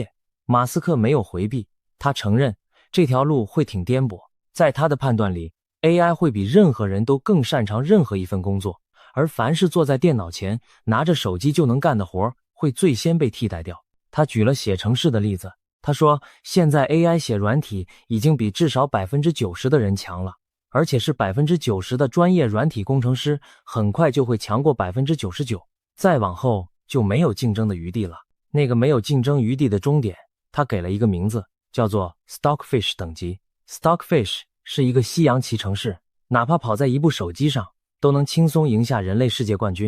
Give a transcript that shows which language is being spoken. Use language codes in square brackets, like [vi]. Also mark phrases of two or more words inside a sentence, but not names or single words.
[zh] 馬斯克沒有回避，他承認這條路會挺顛簸。在他的判斷裡， AI 會比任何人都更擅長任何一份工作，而凡是坐在電腦前拿着手機就能幹的活，會最先被替代掉。他舉了寫程式的例子，他說，現在 AI 寫軟體已經比至少 90% 的人強了，而且是 90% 的專業軟體工程師，很快就會強過 99%， 再往後就沒有競爭的余地了。那個没有競爭餘地的終點，他給了一個名字，叫做 Stockfish 等級。Stockfish 是一個西洋棋程式，哪怕跑在一部手機上，都能輕鬆贏下人類世界冠軍。